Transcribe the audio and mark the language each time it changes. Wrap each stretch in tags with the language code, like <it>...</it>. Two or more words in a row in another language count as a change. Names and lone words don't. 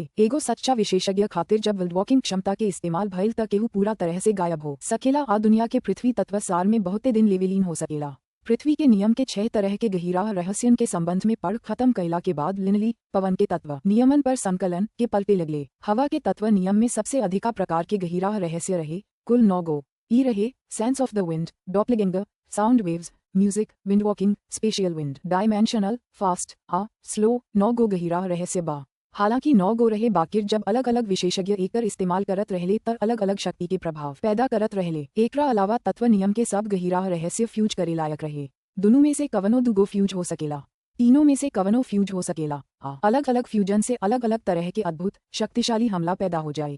<bho>एगो सच्चा विशेषज्ञ खातिर जब</bho> <en>world walking</en> <bho>क्षमता के इस्तेमाल भइल त केहू पूरा तरह से गायब हो सकेला आ दुनिया के पृथ्वी तत्व सार में बहुते दिन ले विलीन हो सकेला। पृथ्वी के नियम के 6 तरह के गहीरा रहस्यन के संबंध में पढ़ खत्म कैला के बाद लिनली पवन के तत्व नियमन पर संकलन के पलटे लगले। हवा के तत्व नियम में सबसे अधिका प्रकार के गहीरा रहस्य रहे, कुल 9 गो। ई रहे</bho> <en>sense of the wind, Doppler, sound waves, music, wind walking, spatial wind, dimensional, फास्ट आ स्लो।</en> <bho>9 गो गहीरा रहस्य बा। हालांकि 9 गो रहे बाकिर जब अलग अलग विशेषज्ञ एकर इस्तेमाल करत रहले तर अलग अलग शक्ति के प्रभाव पैदा करत रहले। एकरा अलावा तत्व नियम के सब गहीरा रहस्य फ्यूज करे लायक रहे। दोनों में से कवनो दुगो फ्यूज हो सकेला, तीनों में से कवनो फ्यूज हो सकेला आ अलग अलग फ्यूजन से अलग अलग तरह के अद्भुत शक्तिशाली हमला पैदा हो जाए।</bho>